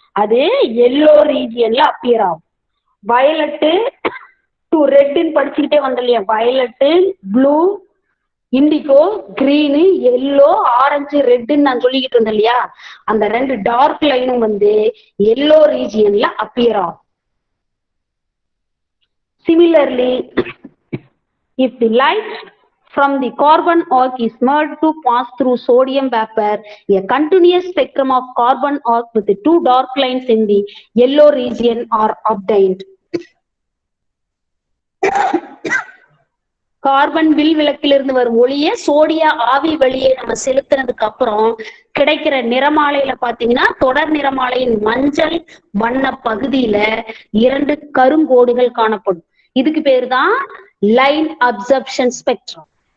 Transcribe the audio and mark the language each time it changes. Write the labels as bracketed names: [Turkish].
[Tamil] அது yellow ரீஜியன்ல appear ஆகும். Violet to ரெட்னு படிச்சுக்கிட்டே இல்லையா, violet, blue, indigo, green, yellow, orange, ரெட்னு நான் சொல்லிக்கிட்டு இருந்தேன் இல்லையா, அந்த ரெண்டு டார்க் லைனும் எல்லோ ரீஜியன்ல அப்பியர் ஆகும். [English] Similarly, if the light from the carbon arc is merged to pass through sodium vapor, a continuous spectrum of carbon arc with the two dark lines in the yellow region are obtained. [Tamil] Carbon will விளக்கிலிருந்து வரும் ஒளிய சோடிய ஆவி வழியே நம்ம செலுத்தினதுக்கு அப்புறம் கிடைக்கிற நிறமாலையில பாத்தீங்கன்னா தொடர் நிறமாலையின் மஞ்சள் வண்ண பகுதியில இரண்டு கருங்கோடுகள் காணப்படும். இதுக்கு பேரு தான் லைன் அப்சர்ப்ஷன் ஸ்பெக்ட்ரம்.